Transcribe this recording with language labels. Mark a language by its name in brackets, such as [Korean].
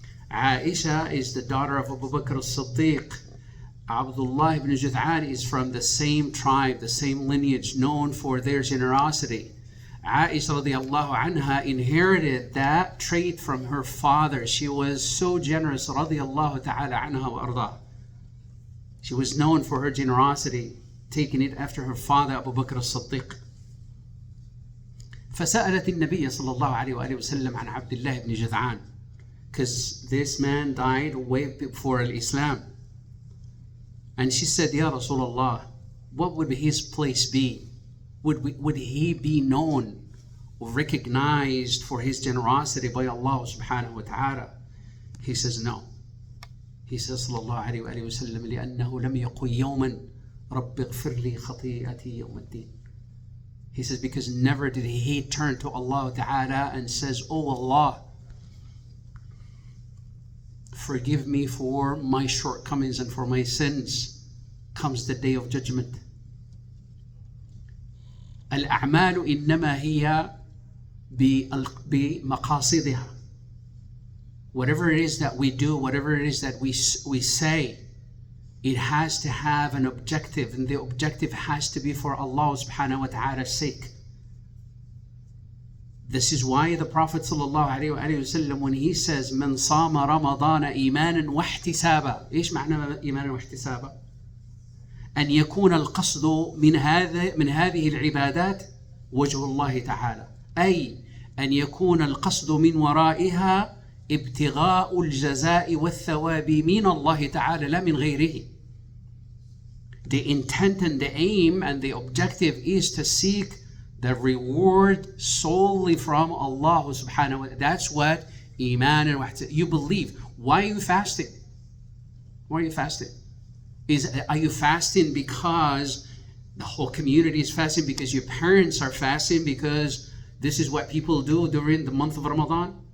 [English] Aisha is the daughter of Abu Bakr as-Siddiq. Abdullah ibn Jud'an is from the same tribe, the same lineage, known for their generosity. Aisha radiallahu anha inherited that trait from her father. She was so generous, radiallahu ta'ala anha wa arda. She was known for her generosity, taking it after her father, Abu Bakr as-Siddiq. [Arabic] فسألت النبي صلى الله عليه وآله وسلم عن عبد الله بن جذعان, [English] because this man died way before Islam. And she said, Ya Rasulullah, what would his place be? Would he be known or recognized for his generosity by Allah subhanahu wa ta'ala? He says, no. He says, sallallahu alayhi wa alihi wa sallam, [Arabic] لأنه لم يقل يوما رب اغفر لي خطيئتي يوم الدين. [English] He says, because never did he turn to Allah ta'ala and says, oh Allah, forgive me for my shortcomings and for my sins, comes the day of judgment. [Arabic] الأعمال إنما هي بمقاصدها. [English] Whatever it is that we do, whatever it is that we say, it has to have an objective, and the objective has to be for Allah subhanahu wa ta'ala's sake. This is why the Prophet sallallahu alayhi wa sallam, when he says [Arabic] من صام رمضان إيمانا واحتسابا, إيش معنى إيمانا واحتسابا؟ أن يكون القصد من هذه العبادات وجه الله تعالى، أي أن يكون القصد من ورائها ابتغاء الجزاء والثواب من الله تعالى لا من غيره. [English] The intent and the aim and the objective is to seek the reward solely from Allah subhanahu wa ta'ala. That's what Iman and Wahda, you believe. Why are you fasting? Why are you fasting? Are you fasting because the whole community is fasting, because your parents are fasting, because this is what people do during the month of Ramadan?